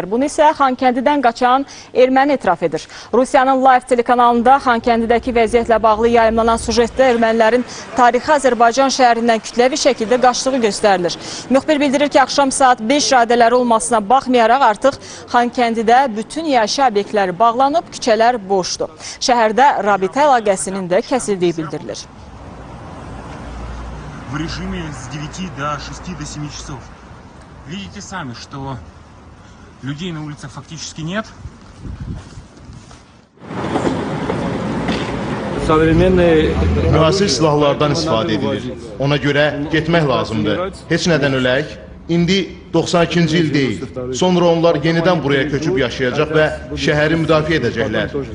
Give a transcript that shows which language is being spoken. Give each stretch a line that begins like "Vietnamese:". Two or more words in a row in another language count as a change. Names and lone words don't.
Azerbaijani: Bunu isə Xankəndidən qaçan erməni etiraf edir. Rusiyanın Live telekanalında Xankəndidəki vəziyyətlə bağlı yayımlanan sujetdə ermənilərin tarixi Azərbaycan şəhərindən kütləvi şəkildə qaçdığı göstərilir. Müxbir bildirir ki, axşam saat 5 radələri olmasına baxmayaraq artıq Xankəndidə bütün yaşayış obyektləri bağlanıb, küçələr boşdur. Şəhərdə rabitə əlaqəsinin də kəsildiyi bildirilir.
Russian: В режиме с 9 до 6 до 7 часов. Видите сами, что людей на улицах фактически нет.
Azerbaijani: Müasir silahlardan istifadə edilir. Ona görə getmək lazımdır. Heç nədən ölək. İndi 92-ci il deyil. Sonra onlar yenidən buraya köçüb yaşayacaq və şəhəri müdafiə edəcəklər.